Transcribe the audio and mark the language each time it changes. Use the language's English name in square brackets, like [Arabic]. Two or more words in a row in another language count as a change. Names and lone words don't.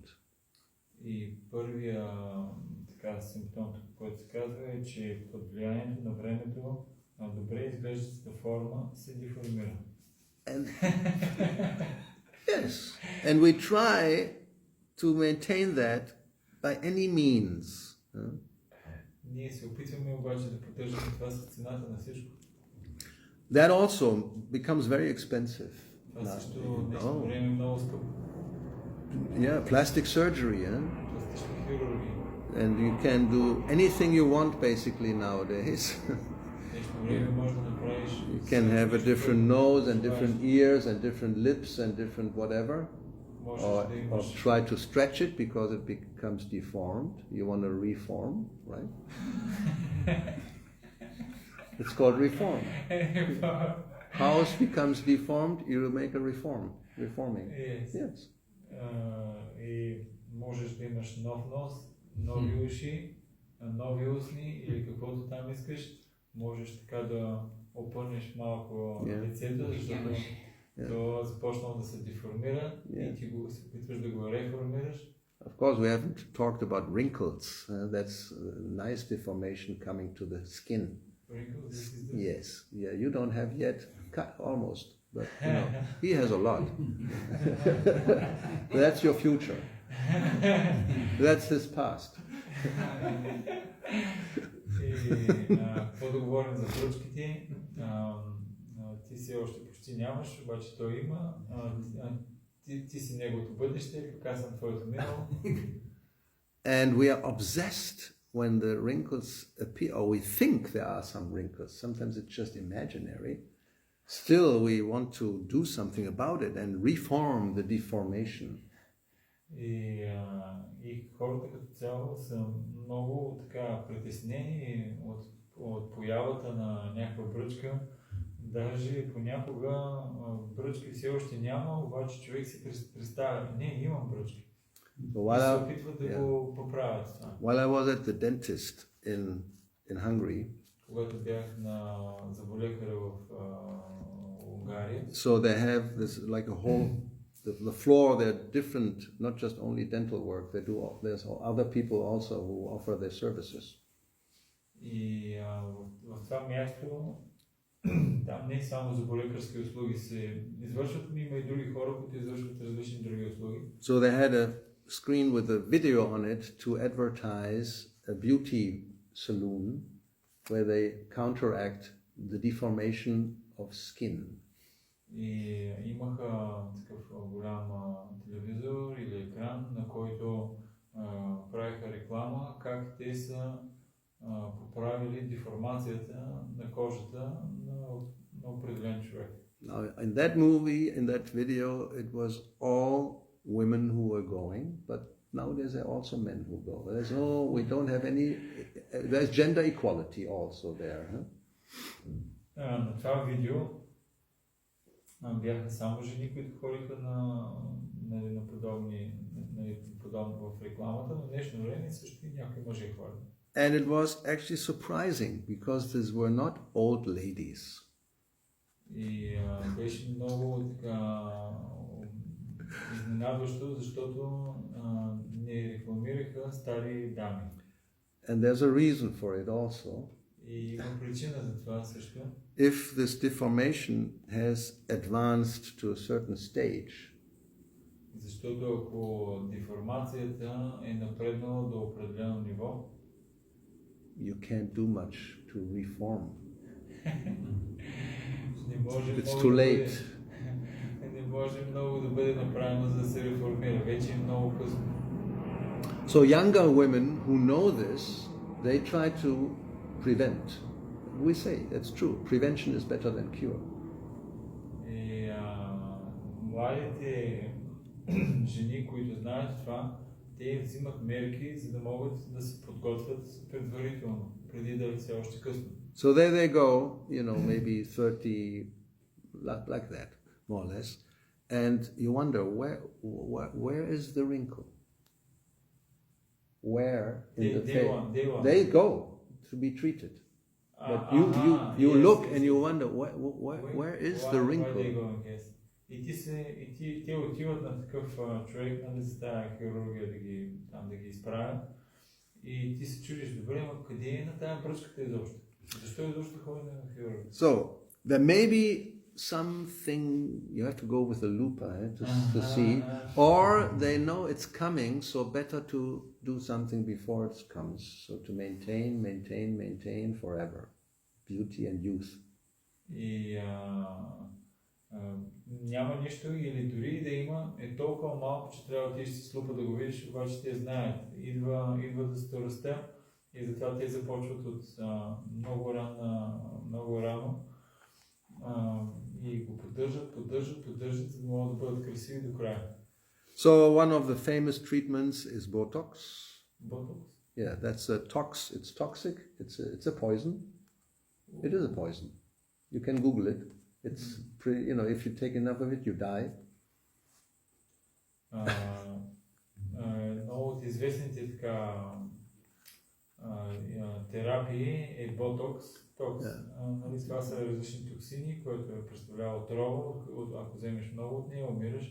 [Bulgarian] И първия така симптом, който се казва, е, че под влиянието на времето добре изглеждащата форма се деформира. [English] Yes, and we try to maintain that by any means. [Bulgarian] Ние се опитваме обаче да поддържаме това с цената на всичко. [English] That also becomes very expensive. [Bulgarian] Това също нещо време е много скъпо. [English] Yeah, plastic surgery, [Bulgarian] Пластична хирургия. [English] and you can do anything you want basically nowadays. [Bulgarian] Нещо време може да направиш. [English] You can have a different nose and different ears and different lips and different whatever. Or try to stretch it because it becomes deformed. You want to reform, right? It's called reform. House becomes deformed, you will make a reforming. Yes. [Bulgarian] И можеш да имаш нов нос, нови уши, нови устни или каквото там искаш. Можеш така да опънеш малко лицето, защото то започнало да се деформира и ти се опитваш да го реформираш. [English] Of course, we haven't talked about wrinkles. That's a nice deformation coming to the skin. Wrinkles? Yes. Yeah, you don't have yet, almost, but he has a lot. That's your future. That's his past. [Bulgarian] Какво да говорим за бръчките? Ти все още почти нямаш, обаче той има. Ти си неговото бъдеще, пък аз съм твоето минало. [English] And we are obsessed when the wrinkles appear, or we think there are some wrinkles. Sometimes it's just imaginary. Still, we want to do something about it and reform the deformation. [Bulgarian] И хората като цяло са много така притеснени от появата на някаква бръчка. Даже понякога бръчки все още няма, обаче човек си представя, не, имам бръчки. И се опитват да го поправят. [English] While I was at the dentist in Hungary, [Bulgarian] когато бях на зъболекаря в Унгария, [English] so they have this like a whole, the floor, they're different, not just only dental work, there's other people also who offer their services. [Bulgarian] И в това място там не само зъболекарски услуги се извършват, но има и други хора, които извършват различни други услуги. [English] So they had a screen with a video on it to advertise a beauty salon where they counteract the deformation of skin. [Bulgarian] И имаха такъв голям телевизор или екран, на който правиха реклама, как те са поправили деформацията на кожата на определен човек. [English] Now, in that movie, in that video, it was all women who were going, but nowadays there are also men who go. We don't have any, there's gender equality also there. [Bulgarian] На това видео бяха само жени, които ходиха на подобно в рекламата, но в днешно време също и някои мъже ходят. [English] And it was actually surprising because these were not old ladies. [Bulgarian] И беше много така изненадващо, защото не рекламираха стари дами. [English] And there's a reason for it also. [Bulgarian] И има причина за това също. [English] If this deformation has advanced to a certain stage, [Bulgarian] Защото ако деформацията е напреднала до определено ниво, [English] you can't do much to reform. [Bulgarian] не може [English] It's [Bulgarian] много [English] too [Bulgarian] да [English] late. [Bulgarian] не може много да бъде направено, за да се реформира. Вече е много късно. [English] So younger women who know this, they try to prevent. We say that's true. Prevention is better than cure. [Bulgarian] И младите жени, които знаят това, те взимат мерки, за да могат да се подготвят предварително, преди да е все още късно. [English] So there they go, maybe 30, like that, more or less, and you wonder where is the wrinkle? Where in the face? They go to be treated, but you look and you wonder where is the wrinkle? [Bulgarian] И те отиват на такъв човек, нали, за тази хирургия да ги изправят. И ти се чудиш, добре, но къде е на тази бръчката изобщо? Защо изобщо ходи на хирургия? [English] So, there may be something, you have to go with a lupa to see, or they know it's coming, so better to do something before it comes, so to maintain forever, beauty and youth. [Bulgarian] И няма нищо, или дори да има, е толкова малко, че трябва да отидеш с лупа да го видиш, обаче те знаят. Идва да старостта и затова те започват от много рано и го поддържат, за да могат да бъдат красиви до края. [English] So one of the famous treatments is Botox. Botox? Yeah, it's toxic, it's a poison. It is a poison. You can Google it. It's if you take enough of it, you die. [Bulgarian] Много от известните така терапии е ботокс. Нали, това са различни токсини, които представлява отрова. Ако вземеш много от нея, умираш.